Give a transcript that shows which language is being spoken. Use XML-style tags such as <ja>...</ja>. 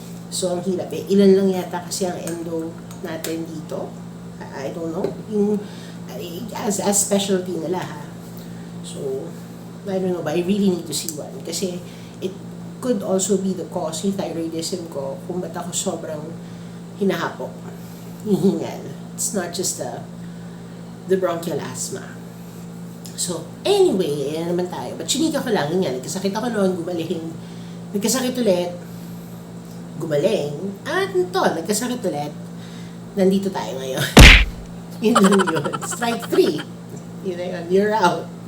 <tl>So, ang hirap Ilan lang yata kasi ang endo natin dito.</tl> <en>I don't know.</en> <tl>Yung, as specialty nila</tl> <en>So, I don't know, but I really need to see one.</en> <tl>Kasi,</tl> <en>it could also be the cause,</en> <tl>yung thyroidism ko, kung ba't ako sobrang hinahapok, hihingal.</tl> <en>It's not just the bronchial asthma.</en> <tl>So, anyway, yan naman tayo. But chinika ko lang, yan. Nagkasakit ako noon, gumaling. Nagkasakit ulit, gumaling. At ito, nagkasakit ulit. Nandito tayo ngayon. Yun lang yun.</tl> <en>Strike 3.</en> <tl>Yun na yun.</tl> <en>You're out.</en>